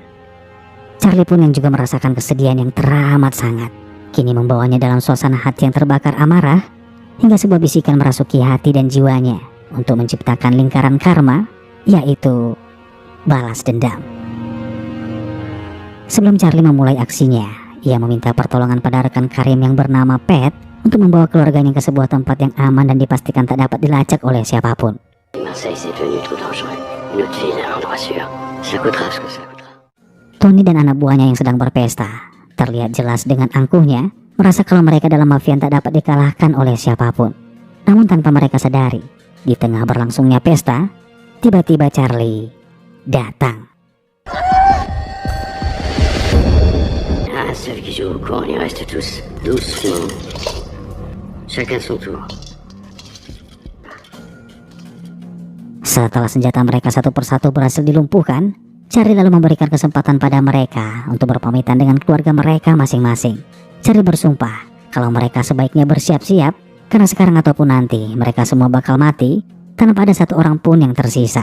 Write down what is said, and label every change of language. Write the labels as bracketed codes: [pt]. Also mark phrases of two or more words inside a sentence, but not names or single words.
[id] Charlie pun yang juga merasakan kesedihan yang teramat sangat, kini membawanya dalam suasana hati yang terbakar amarah, hingga sebuah bisikan merasuki hati dan jiwanya untuk menciptakan lingkaran karma, yaitu balas dendam. Sebelum Charlie memulai aksinya, ia meminta pertolongan pada rekan Karim yang bernama Pat untuk membawa keluarganya ke sebuah tempat yang aman dan dipastikan tak dapat dilacak oleh siapapun. [fr] Marseille, c'est devenu trop dangereux. Une autre ville, un endroit sûr. Ça coûtera ce que ça coûtera. [id] Tony dan anak buahnya yang sedang berpesta terlihat jelas dengan angkuhnya merasa kalau mereka dalam mafia tak dapat dikalahkan oleh siapapun. Namun tanpa mereka sadari, di tengah berlangsungnya pesta, tiba-tiba Charlie datang. [fr] Ah, ceux qui jouent au coin, ils restent tous doucement. Chacun son tour. [id] Setelah senjata mereka satu persatu berhasil dilumpuhkan, Charlie lalu memberikan kesempatan pada mereka untuk berpamitan dengan keluarga mereka masing-masing. Charlie bersumpah kalau mereka sebaiknya bersiap-siap karena sekarang ataupun nanti mereka semua bakal mati tanpa ada satu orang pun yang tersisa.